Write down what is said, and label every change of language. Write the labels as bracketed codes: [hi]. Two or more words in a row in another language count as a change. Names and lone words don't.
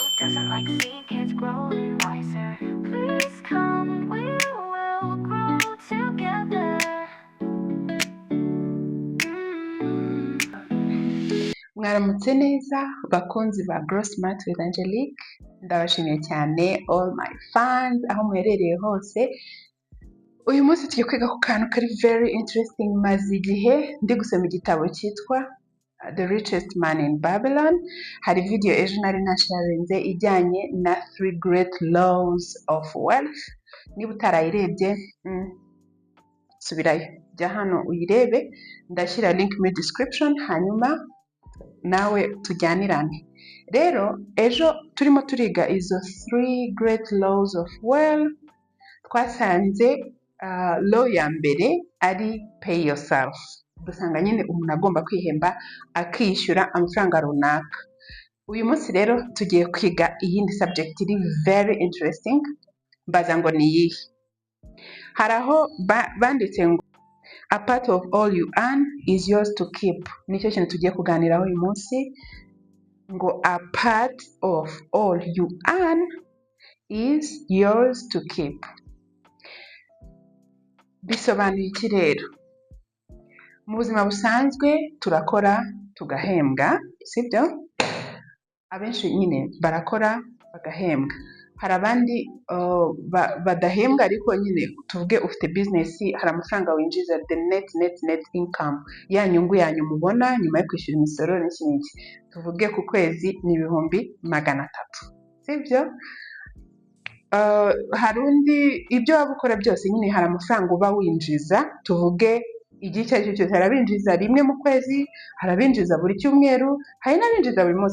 [en] doesn't like seeing kids growing wiser. Please come, we will grow together. [rw] Mwaramutse neza bakunzi ba Grow Smart with Angelique, ndabashimiye cyane [en] all my fans [rw] aho muherereye hose. Uyu munsi tugiye kwiga ku kantu kari [en] very interesting. [rw] Maze igihe ndi gusoma igitabo cyitwa The Richest Man in Babylon. Hari video ejo nari nasharinze ijyanye na 3 [en] great laws of wealth. [rw] Niba utarayirebye subirayo, jya hano uyirebe, ndashyira link muri description hanyuma nawe tujyanirane. Rero ejo turimo turiga izo 3 [en] great laws of wealth. [rw] Twasanze law ya mbere ari [en] pay yourself. [rw] Dusanga nyine umuntu agomba kwihemba akishyura amafaranga runaka. Uyu munsi rero tugiye kwiga iyindi subject iri [en] very interesting. [rw] Mbaza ngo ni iyihe? Hari aho banditse ngo [en] a part of all you earn is yours to keep. [rw] Nicyo kintu tugiye kuganiraho uyu munsi, ngo [en] a part of all you earn is yours to keep. [rw] Bisobanuye iki rero? Mu buzima busanzwe turakora tugahembwa, sibyo? Abenshi nyine barakora bagahembwa. Hari abandi badahembwa ariko nyine tuvuge ufite business, hari amafaranga winjiza, [en] the net income, [rw] ya nyungu yanyu mubona nyuma yo kwishyura imisoro n'ikindi. Tuvuge ku kwezi ni 300,000, sibyo? Hari undi ibyo waba ukora byose nyine hari amafaranga uba winjiza. Tuvuge igihe icyo ari cyo cyose, harabinjiza rimwe mu kwezi, harabinjiza buri cyumweru, hari n'abinjiza buri munsi.